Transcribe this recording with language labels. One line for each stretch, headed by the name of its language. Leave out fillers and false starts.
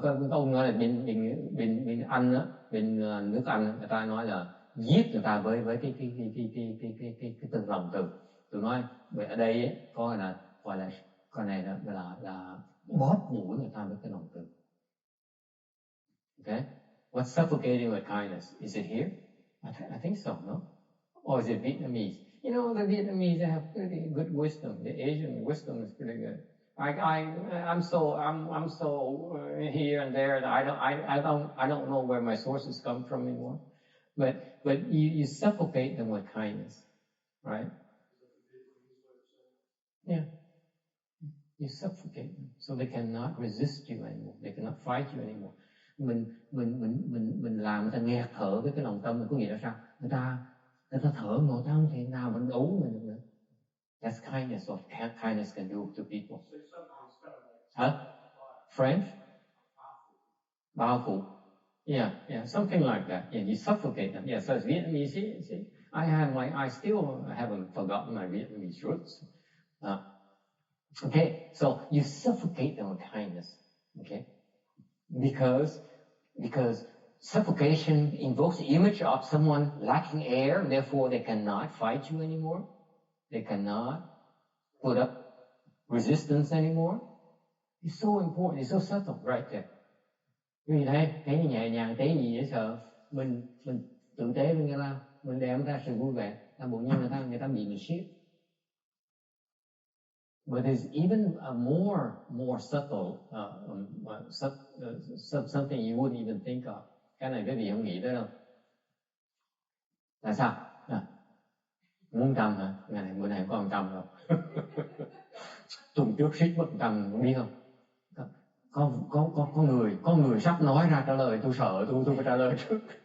Vietnamese: Ông nói là bên Anh á, bên nước Anh người ta nói là giết người ta với cái từ lòng từ. Tôi nói ở đây ấy, có là gọi là con này là bóp mũi người ta với cái lòng từ.
English: Okay? What's suffocating with kindness? Is it here? I think so, no? Or is it Vietnamese? You know, the Vietnamese, they have pretty good wisdom. The Asian wisdom is pretty good. I'm so here and there that I don't know where my sources come from anymore. But you suffocate them with kindness, right? Yeah. You suffocate them so they cannot resist you anymore. They cannot fight you anymore.
Vietnamese: Mình làm người ta nghẹt thở với cái lòng tâm mình, có nghĩa là sao? Người ta thở mà ta không thể nào mình đấu mình được nữa.
English: That's kindness. What kindness can do to people. Say something that's kind of like Huh? French? Powerful. Yeah, something like that. Yeah, you suffocate them. Yeah, so it's Vietnamese. See, I still haven't forgotten my Vietnamese roots. Okay, so you suffocate them with kindness. Okay, because suffocation invokes the image of someone lacking air, and therefore they cannot fight you anymore. They cannot put up resistance anymore. It's so important. It's so subtle right there.
Vietnamese: Vì thấy nhẹ nhàng, thấy gì dễ sợ, mình tử tế với người ta, mình đem người ta sự vui vẻ, ta bỗng nhiên người ta bị mình siết.
English: But there's even a more subtle something you wouldn't even think of.
Vietnamese: Cái này quý vị không nghĩ tới đâu. Là sao? Muốn trăm hả? Bữa nay không có 100 đâu. Tuần trước suýt mất 100, không biết không? Có người sắp nói ra trả lời, tôi sợ tôi phải trả lời trước.